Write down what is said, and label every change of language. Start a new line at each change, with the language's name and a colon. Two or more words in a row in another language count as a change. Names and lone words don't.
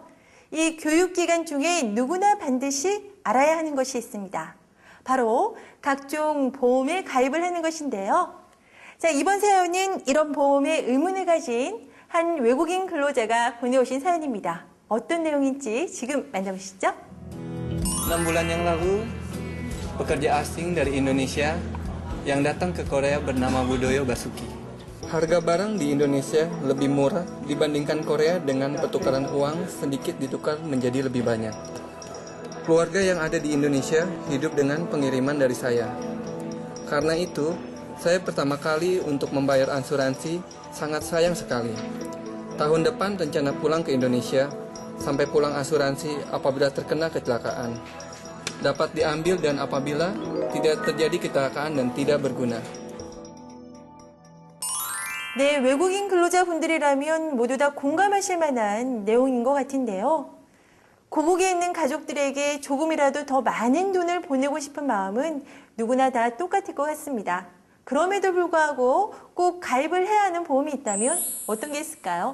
Korean: 이 교육 기간 중에 누구나 반드시 알아야 하는 것이 있습니다. 바로 각종 보험에 가입을 하는 것인데요. 자, 이번 사연은 이런 보험에 의문을 가진 한 외국인 근로자가 보내오신 사연입니다. 어떤 내용인지 지금 만나보시죠.
Indonesian: 6 bulan yang lalu, pekerja asing dari Indonesia yang datang ke Korea bernama Budoyo Basuki. Harga barang di Indonesia lebih murah dibandingkan Korea dengan pertukaran uang sedikit ditukar menjadi lebih banyak. Keluarga yang ada di Indonesia hidup dengan pengiriman dari saya. Karena itu, saya pertama kali untuk membayar asuransi sangat sayang sekali. Tahun depan rencana pulang ke Indonesia sampai pulang asuransi apabila terkena kecelakaan. Dapat diambil dan apabila tidak terjadi kecelakaan dan tidak berguna.
Korean: 네, 외국인 근로자분들이라면 모두 다 공감하실 만한 내용인 것 같은데요. 고국에 있는 가족들에게 조금이라도 더 많은 돈을 보내고 싶은 마음은 누구나 다 똑같을 것 같습니다. 그럼에도 불구하고 꼭 가입을 해야 하는 보험이 있다면 어떤 게 있을까요?